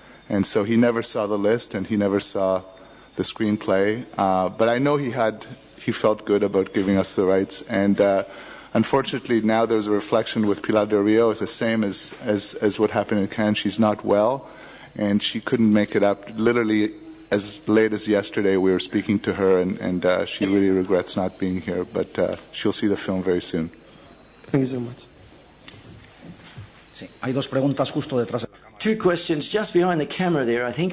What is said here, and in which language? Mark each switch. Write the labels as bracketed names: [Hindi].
[English] And so he never saw the list, and he never saw the screenplay, but I know he felt good about giving us the rights, and unfortunately now there's a reflection with Pilar del Rio. It's the same as what happened in Cannes. She's not well, and she couldn't make it up. Literally as late as yesterday we were speaking to her, and she really regrets not being here, but she'll see the film very soon. Thank you so much. [Spanish] Sí, hay dos preguntas justo detrás de la cámara. [English] Two questions just behind the camera there, I think.